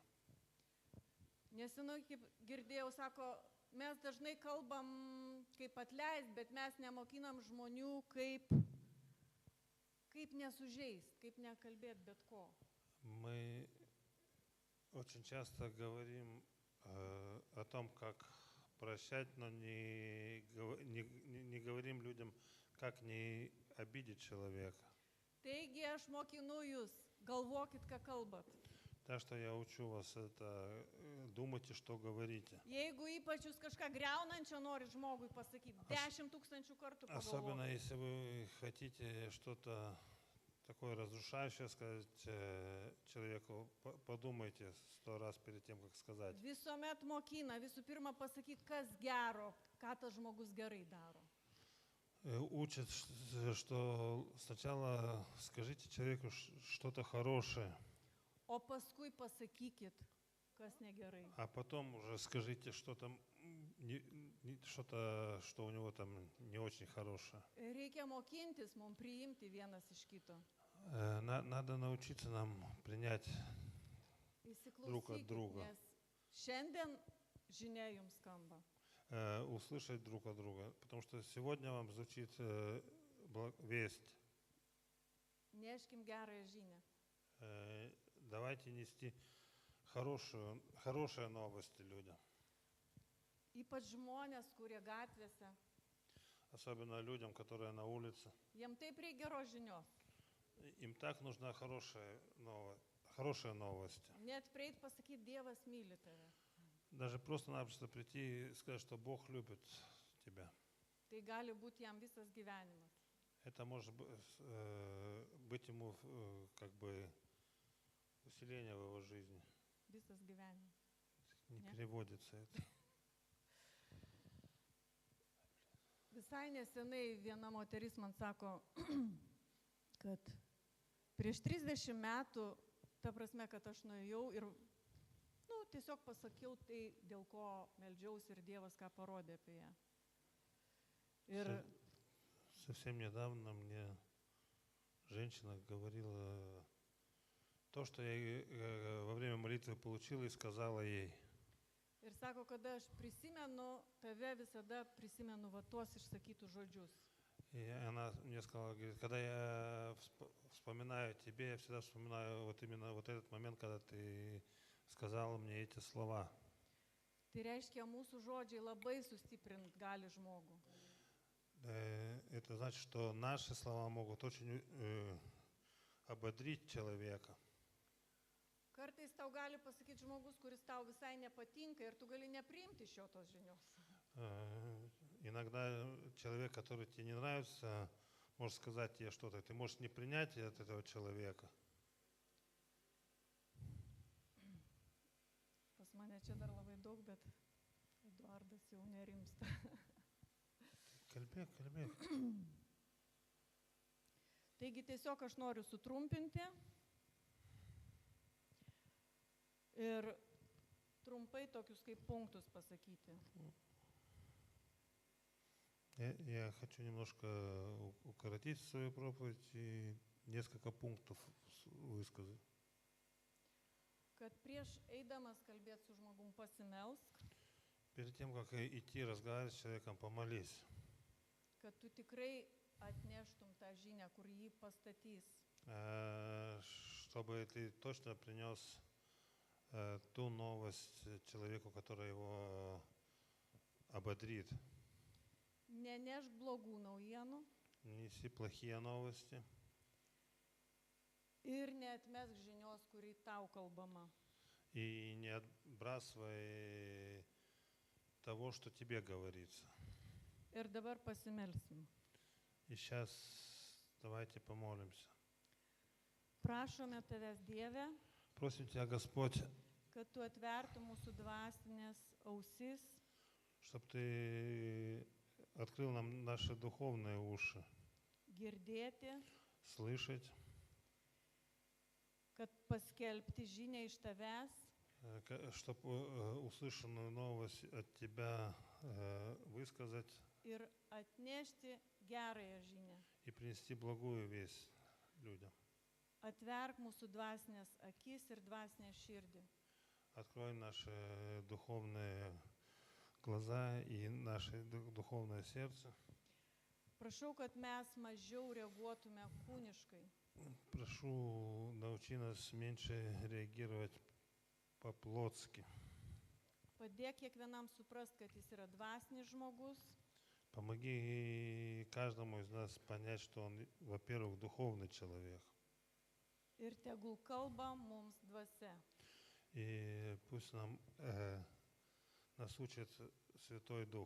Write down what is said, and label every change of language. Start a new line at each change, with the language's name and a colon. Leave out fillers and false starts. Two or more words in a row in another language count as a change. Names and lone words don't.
Lithuanian: Nesenai, kaip girdėjau, sako, mes dažnai kalbam, kaip atleist, bet mes nemokinam žmonių, kaip nesužeist, kaip nekalbėti bet ko.
Russian: Мы очень часто говорим о том, как прощать, но не говорим людям, как не обидеть человека.
Lithuanian: Taigi aš mokinu jūs, Galvokit, ką kalbat.
Russian: Так что я учу вас это, думайте, что говорите.
Lithuanian: Jeigu ypač jūs kažką greunančio norit žmogui pasakyti, 10 000 kartų
Russian: Особенно
Lithuanian: pagalvokit.
Russian: если вы хотите что-то такое разрушающее сказать человеку, подумайте 100 раз перед тем, как сказать.
Lithuanian: Visuomet mokina, visų pirma pasakyti, kas gero, ką tas žmogus gerai daro.
Russian: Учат, что сначала скажите человеку что-то хорошее,
Lithuanian: O paskui pasakykit, kas negerai.
Russian: а потом уже скажите что-то, что-то, что у него там не очень хорошее.
Lithuanian: Reikia mokintis, mums priimti vienas iš kito.
Russian: Надо научиться нам принять друг от
Lithuanian: Įsiklausykit,
Russian: друга,
Lithuanian: nes šiandien žinia jums skamba.
Russian: услышать друг от друга, потому что сегодня вам звучит весть.
Lithuanian: Neškim gerąją žinią.
Russian: Давайте нести хорошие новости людям,
Lithuanian: Ypač žmonės, kurie gatvėse.
Russian: особенно людям, которые на улице.
Lithuanian: Jiem taip reikia geros žinios.
Russian: Им так нужна хорошие новости.
Lithuanian: Net prieit pasakyti, Dievas myli tave.
Russian: Даже просто-напросто прийти и сказать, что Бог любит тебя.
Lithuanian: Tai gali būti jam visas gyvenimas.
Russian: Это может быть ему как бы усиление в его жизни.
Lithuanian: Visas gyvenimas.
Russian: Не Не? переводится это.
Lithuanian: Visai nesenai viena moteris man sako, kad prieš 30 metų, ta prasme, kad aš nuėjau ir tiesiog pasakiau tai, dėl ko meldžiausi ir Dievas ką parodė apie ją. Ir
Russian: Совсем недавно мне женщина говорила то, что я во время молитвы получила и сказала ей.
Lithuanian: Ir sako, kada aš prisimenu tave, visada prisimenu va tuos išsakytus žodžius.
Russian: И она мне сказала, говорит, когда я вспоминаю тебе, я всегда вспоминаю вот именно вот этот момент, когда ты сказала мне эти слова.
Lithuanian: Tai reiškia, mūsų žodžiai labai sustiprint gali žmogų.
Russian: Это значит, что наши слова могут очень ободрить человека.
Lithuanian: Kartais tau gali pasakyti žmogus, kuris tau visai nepatinka ir tu gali nepriimti šio tos žinios.
Russian: Иногда человек, который тебе не нравится, может сказать тебе что-то. Ты можешь не принять от этого человека.
Lithuanian: Pas mane čia dar labai daug, bet Eduardas jau nerimsta. Kalbėk, kalbėk. Taigi tiesiog aš noriu sutrumpinti ir trumpai tokius kaip punktus pasakyti.
Russian: Я хочу немножко укоротить свою проповедь и несколько пунктов высказать.
Lithuanian: Kad prieš eidamas kalbėti su žmogum pasimelsk,
Russian: Перед тем, как идти разговаривать с человеком, помолись,
Lithuanian: kad tu tikrai atneštum tą žinią, kur jį pastatys.
Russian: чтобы ты точно принес ту новость человеку, который его ободрит.
Lithuanian: Nenešk blogų naujienų
Russian: Не неси плохие новости
Lithuanian: ir neatmesk žinios, kurį tau kalbama.
Russian: и не отбрасывай того, что тебе говорится.
Lithuanian: Ir dabar pasimelsim.
Russian: И сейчас давайте помолимся.
Lithuanian: Prašome tavęs, Dieve,
Russian: Просим Тебя, Господь,
Lithuanian: kad tu atvertum mūsų dvasinės ausis,
Russian: чтобы Ты открыл нам наши духовные уши,
Lithuanian: girdėti,
Russian: слышать,
Lithuanian: kad paskelbti žinią iš tavęs
Russian: чтобы услышанную новость от Тебя высказать
Lithuanian: ir atnešti gerąją žinią.
Russian: и принести благую весть людям.
Lithuanian: Atverk mūsų dvasinės akis ir dvasinę širdį.
Russian: Открой наши духовные глаза и наше духовное сердце.
Lithuanian: Prašau, kad mes mažiau reaguotume kūniškai.
Russian: Прошу, научи нас меньше реагировать по-плотски.
Lithuanian: Padėk kiekvienam suprast, kad jis yra dvasinis žmogus,
Russian: Помоги каждому из нас понять, что он, во-первых, духовный человек.
Lithuanian: Ir tegul kalba mums dvasia.
Russian: И пусть нас учит Святой Дух.